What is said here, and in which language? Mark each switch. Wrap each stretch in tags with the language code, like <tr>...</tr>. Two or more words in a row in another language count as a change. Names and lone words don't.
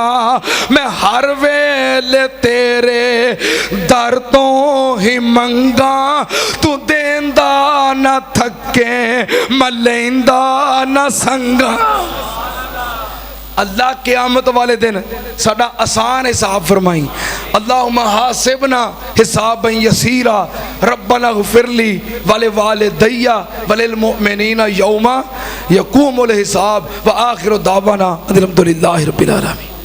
<pa>ਮੈਂ ਹਰ ਵੇਲੇ ਤੇਰੇ ਦਰ ਤੋਂ ਹੀ ਮੰਗਾਂ, ਤੂੰ ਦੇਂਦਾ ਨਾ ਥੱਕੇ ਮੈਂ ਲੈਂਦਾ ਨਾ ਸੰਗਾਂ। ਅੱਲਾਹ ਕਯਾਮਤ ਵਾਲੇ ਦਿਨ ਸਾਡਾ ਆਸਾਨ ਹਿਸਾਬ ਫ਼ਰਮਾਈਂ।</pa> <ar>اللهم حاسبنا حسابا يسيرا ربنا اغفر لي ولوالدي وللمؤمنين يوم يقوم الحساب. وآخر دعوانا الحمد لله رب العالمين.</ar>